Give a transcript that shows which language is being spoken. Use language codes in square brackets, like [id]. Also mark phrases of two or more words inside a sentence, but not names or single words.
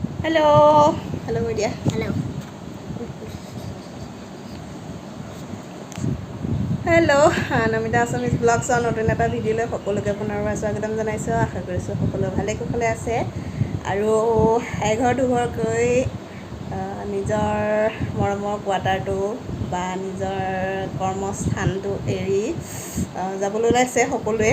[en] Hello. Hello, Media. Hello. Hello. [as] Namita Assamese vlogs on নতুন এটা ভিডিঅ' লৈ সকলোকে পুনৰবাৰ স্বাগতম জনাইছোঁ। আশা কৰিছোঁ সকলো ভালে কুশলে আছে আৰু এঘৰ দুঘৰকৈ নিজৰ মৰমৰ কোৱাটাৰটো বা নিজৰ কৰ্মস্থানটো এৰি যাবলৈ ওলাইছে সকলোৱে।